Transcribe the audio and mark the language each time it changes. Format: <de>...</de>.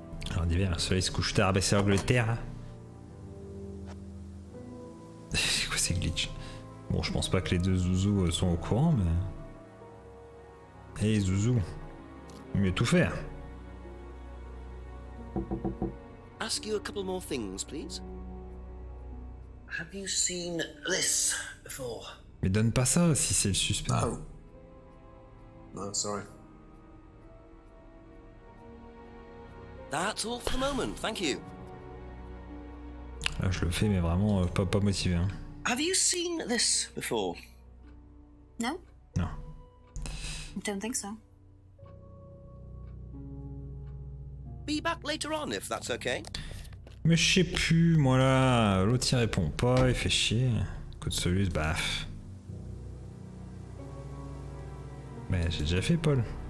<fr>Alors d'hiver, le soleil se couche tard, c'est l'Angleterre. C'est quoi ces glitches? Bon, je pense pas que les deux zouzous sont au courant, mais... Hey zouzou, mieux tout faire.</fr> <en>Ask you a couple more things, please. Have you seen this before?</en> <fr>Mais donne pas ça si c'est le suspect.</fr> <en>Oh. No, sorry. That's all for the moment, thank you.</en> <fr>Là, je le fais, mais vraiment pas motivé. Hein.</fr> <en>Have you seen this before? No?</en> <fr>Non.</fr> <en>Don't think so. Be back later on if that's okay.</en> <fr>Mais je sais plus, moi là, l'autre il répond pas, il fait chier. Code Solus, baf. Mais j'ai déjà fait Paul.</fr>